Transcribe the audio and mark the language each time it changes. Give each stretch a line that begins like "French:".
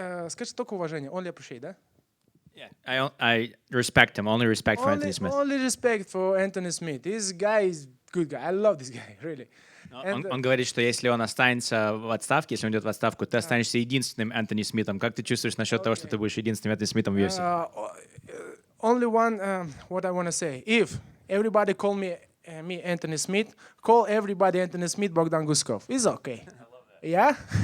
Russian: Скажи только уважение,
English: only appreciate,
Russian: да?
English: Yeah, I respect him. Only respect for Anthony Smith. Only respect for Anthony Smith. This guy is good guy. I love this guy, really.
Russian: Он говорит, что если он останется в отставке, если он идет в отставку, ты останешься единственным Энтони Смитом. Как ты чувствуешь насчет того, что ты будешь единственным Энтони Смитом в UFC?
English: Only one, what I want to say. If everybody call me Anthony Smith, call everybody Anthony Smith, Bogdan Guskov. It's okay. I love that. Yeah?